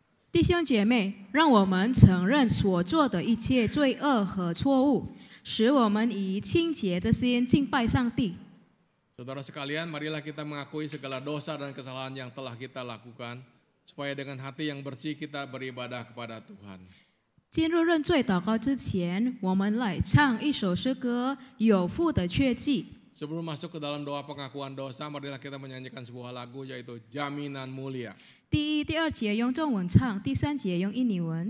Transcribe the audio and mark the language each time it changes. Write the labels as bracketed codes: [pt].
[zh] 弟兄姐妹，让我们承认所做的一切罪恶和错误，使我们以清洁的心敬拜上帝。 [id] Saudara sekalian, marilah kita mengakui segala dosa dan kesalahan yang telah kita lakukan, supaya dengan hati yang bersih kita beribadah kepada Tuhan. [zh] 进入认罪祷告之前，我们来唱一首诗歌《有父的确据》。 [id] Sebelum masuk ke dalam doa pengakuan dosa, marilah kita menyanyikan sebuah lagu yaitu Jaminan Mulia. [zh] 第一、第二节用中文唱，第三节用印尼文。